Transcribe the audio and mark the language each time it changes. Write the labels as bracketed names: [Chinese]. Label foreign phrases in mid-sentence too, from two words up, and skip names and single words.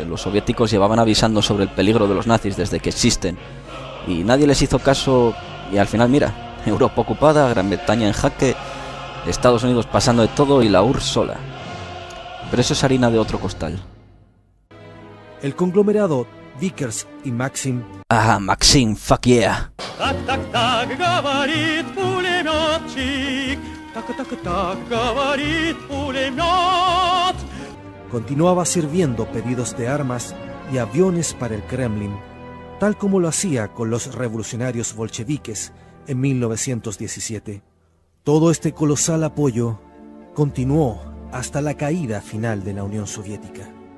[Spanish] Los soviéticos llevaban avisando sobre el peligro de los nazis desde que existen, y nadie les hizo caso, y al final mira, Europa ocupada, Gran Bretaña en jaque, Estados Unidos pasando de todo y la URSS sola. Pero eso es harina de otro costal. El conglomerado Vickers y Maxim. [English] Ah, Maxim, fuck yeah. [Russian] Так, так, так, говорит пулеметчик. Так, так, так, говорит пулемет. [Spanish] Continuaba sirviendo pedidos de armas y aviones para el Kremlin, tal como lo hacía con los revolucionarios bolcheviques en 1917. Todo este colosal apoyo continuó hasta la caída final de la Unión Soviética.